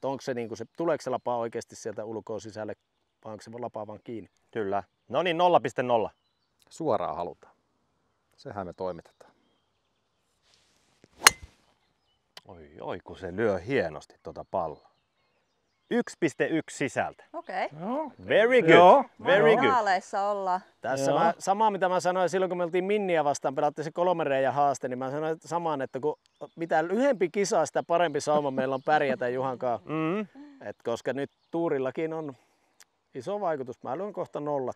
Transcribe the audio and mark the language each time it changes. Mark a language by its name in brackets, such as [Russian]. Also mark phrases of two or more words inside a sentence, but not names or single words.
[Finnish] että onko se, niin se, tuleeko se lapaa oikeasti sieltä ulkoa sisälle, vai onko se lapaa vaan kiinni. Kyllä. No niin, 0,0. Suoraan halutaan. Sehän me toimitetaan. Oi, kun se lyö hienosti tuota palloa. 1,1 sisältä. okei. [English] Very good. [Finnish] Joo. [English] Very good. [Finnish] Maaleissa ollaan. Tässä samaa mitä mä sanoin silloin, kun me oltiin Minniä vastaan, pelattiin se 3 reiän haaste, niin mä sanoin samaan, että kun mitä lyhempi kisa, sitä parempi sauma meillä on pärjätä Juhankaan. Koska nyt tuurillakin on iso vaikutus. Mä lyön kohta 0.